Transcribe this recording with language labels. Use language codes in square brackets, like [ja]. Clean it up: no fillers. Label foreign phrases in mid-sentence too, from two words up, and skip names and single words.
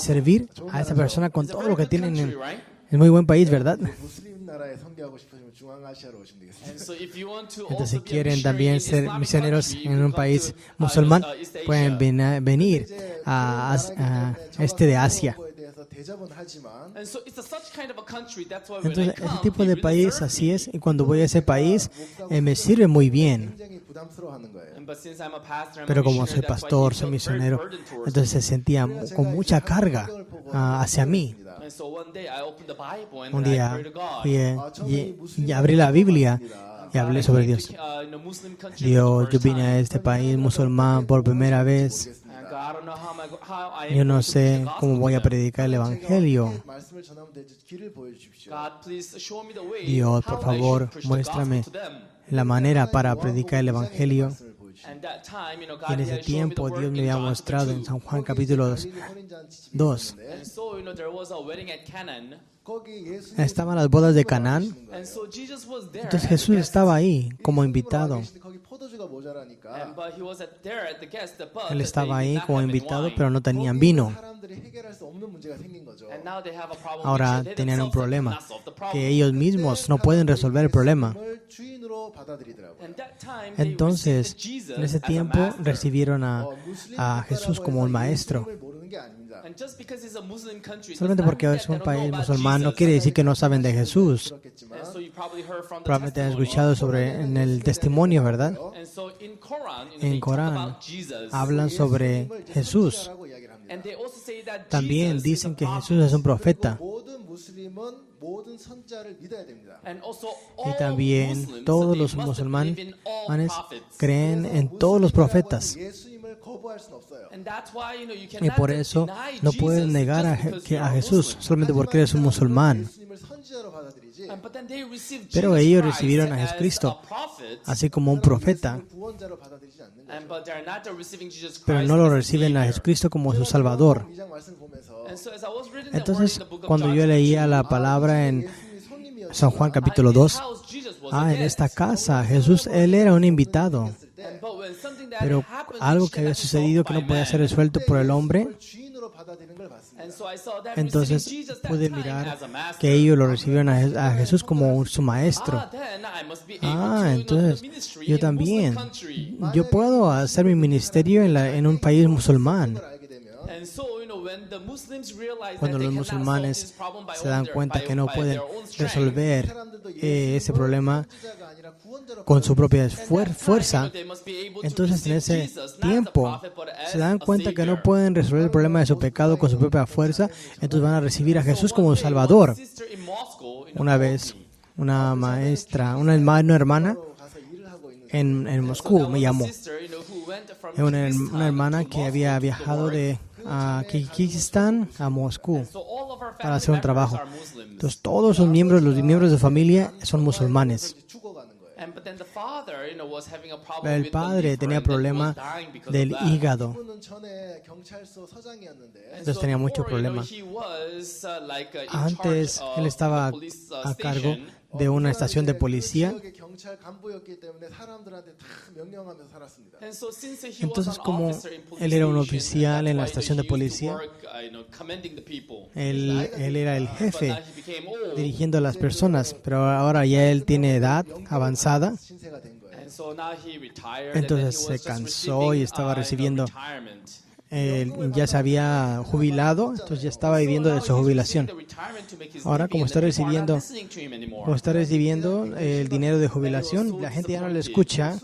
[es] servir a esa persona con [en] It's a [es] todo [en] very [es] lo que [en] good [es] tienen [en] country, [es] en [en] right? [es] es muy buen país, ¿verdad? [ko] 무슬림 나라에 선교하고 싶으시면 중앙아시아로 오시면 되겠습니다. [en] And so if you want to [es] Entonces, si [en] also be a [es] quieren [en] missionary [es] también [en] in [es] ser [en] Islamic [es] misioneros [en] country, [es] en [en] you [es] un [en] come [es] país [en] to, [es] musulmán, [en] East Asia. [es] pueden venir a este de Asia. [ko] 거에 대해서 대접은 하지만 [en] And so it's such kind of a country. That's why when I [es] Entonces, [en] come, [es] ese tipo [en] they [es] de [en] really [es] país [en] serve [es] así [en] me. [es] es, y cuando voy a ese país, me sirve muy bien. [ko] 굉장히 부담스러워하는 거예요. [en] But since I'm a pastor, I'm [es] Pero [en] a [es] como [en] missionary, [es] soy [en] that's why [es] pastor, [en] he [es] soy [en] felt very [es] misionero, [en] burdened towards [es] entonces se sentía con mucha carga hacia mí. [en] me. And so one day I opened the Bible and [es] Un [en] then I [es] día [en] prayed to God. [es] fui y abrí la Biblia y hablé sobre Dios. [en] In a Muslim country [es] Dios, [en] for [es] yo [en] the first [es] vine a [en] time. [es] este país musulmán por primera vez. [en] And God, I don't know how I am [es] Yo no [en] going to preach [es] sé [en] the gospel [es] cómo voy a [en] to them. [es] predicar el Evangelio. [ko] 말씀을 전하면 될지 길을 보여주십시오. [en] God, please show me the way [es] Dios, por [en] how I [es] favor, [en] should preach the [es] muéstrame [en] gospel to them. [es] la manera para predicar el Evangelio. [ko] 말씀을 보여주십시오. [en] And that time, [es] Y [en] God [es] en ese [en] had shown me the [es] tiempo [en] word [es] Dios me [en] in [es] había [en] John [es] mostrado [en] chapter [es] en [en] 2. [es] San Juan capítulo 2. [en] And so, there was a wedding at Canaan. [es] Estaban las bodas de Canaán. [en] And so Jesus was there. [es] Entonces [en] as a [es] Jesús [en] guest. [es] estaba ahí como invitado. [ko] 거기 포도주가 모자라니까 [en] But he was there at the guest, but [es] Él [en] they [es] estaba [en] did [es] ahí [en] not [es] como [en] have any [es] invitado, [en] wine. [es] pero no tenían [ko] 거기 [es] vino. [ko] 사람들이 해결할 수 없는 문제가 생긴 거죠. [en] And now they have a problem [es] Ahora [en] which they [es] tenían un [en] themselves [es] problema, [en] cannot solve the problem. [es] que ellos mismos no pueden resolver el problema. [ko] 예수님을 주인으로 받아들이더라고요. [en] And that time they [es] Entonces, [en] received Jesus [es] en ese [en] as a [es] tiempo [en] master. [es] recibieron [ko] 무슬림 [es] a Jesús [ko] 국가라고 [es] como un [ko] 해서 [es] maestro. [ko] 예수님을 모르는 게 아닙니다. [en] And just because it's a Muslim country, does [es] Solamente [en] not [es] porque [en] mean [es] es [en] that [es] un [en] they don't [es] país [en] know about [es] musulmán no [en] Jesus. [es] quiere decir que no saben de Jesús. [ko] 그렇겠지만 [en] And so you probably heard from the [es] Probablemente han [en] testimony. [es] escuchado sobre en el testimonio, ¿verdad? [en] And so in Quran, [es] En [en] they talk [es] Corán [en] about Jesus. [es] hablan sobre [ko] 예수님을 이제 [es] Jesús. [ko] 선지자라고 이야기를 합니다. [en] And they also say that [es] También [en] Jesus [es] dicen [en] is [es] que [en] a [es] Jesús [en] prophet. [es] es un profeta. [ko] 모든 무슬림은 모든 선지자를 믿어야 됩니다. [en] And also [es] Y [en] all [es] también [en] Muslims, [es] todos [en] they [es] los [en] must believe in all [es] musulmanes [en] prophets. [es] creen en todos los profetas. [ko] 예수님을 거부할 수는 없어요. [en] And that's why, you [es] Y [en] cannot [es] por [en] just [es] eso [en] deny [es] no [en] Jesus [es] pueden negar [en] just because you're a [es] a Jesús [en] Muslim. [es] solamente porque eres un musulmán. [ko] 예수님을 선지자로 받아들이지. [en] But then they received [es] Pero [en] Jesus [es] ellos [en] Christ [es] recibieron a [en] as [es] Jesucristo [en] a prophet, [es] así como un profeta, [ko] 예수님을 구원자로 받아들이지 않는 거죠. [en] but they're not receiving Jesus [es] pero [en] Christ [es] no lo [en] as a [es] reciben a [en] savior. [es] Jesucristo como su Salvador. [ko] 2장 말씀을 보면서 [en] And so as I was reading the word [es] Entonces, [en] in the book of [es] cuando [en] John [es] yo [en] chapter [es] leía [en] 2, [es] la palabra en [ko] 예수님이 손님이었지만 [es] San Juan capítulo 2, en esta casa Jesús, Él era un invitado, pero algo que había sucedido que no podía ser resuelto por el hombre, [ko] 주인으로 받아들이는 걸 봤습니다. [es] entonces pude mirar que ellos lo recibieron a Jesús como su maestro. Entonces yo también, yo puedo hacer mi ministerio en un país musulmán. [ko] 알게 되면 [es] Cuando los musulmanes se dan cuenta que no pueden resolver ese problema [ko] 선지자가 아니라 구원자로 [es] con su propia fuerza, entonces en ese tiempo se dan cuenta que no pueden resolver el problema de su pecado con su propia fuerza, entonces van a recibir a Jesús como Salvador. Una vez una maestra, una hermana [ko] 가서 일을 하고 있는 [es] en Moscú me llamó. Una hermana que había viajado de Kirguistán a Moscú para hacer un trabajo. Entonces todos los miembros de familia son musulmanes. [ko] 죽어가는 거예요. [es] El padre tenía problema del hígado. [ko] 그분은 전에 경찰서 서장이었는데 [es] Entonces tenía mucho problema. Antes él estaba a cargo de una estación de policía. [ko] 지역의 경찰 간부였기 때문에 사람들한테 다 명령하면서 살았습니다. [es] Entonces, como él era un oficial en la estación de policía, él era el jefe dirigiendo a las personas, pero ahora ya él tiene edad avanzada, [ko] 신세가 된 거예요. [es] entonces se cansó y estaba recibiendo, ya se había jubilado, entonces ya estaba viviendo de su jubilación. Ahora, como está recibiendo el dinero de jubilación, la gente ya no le escucha.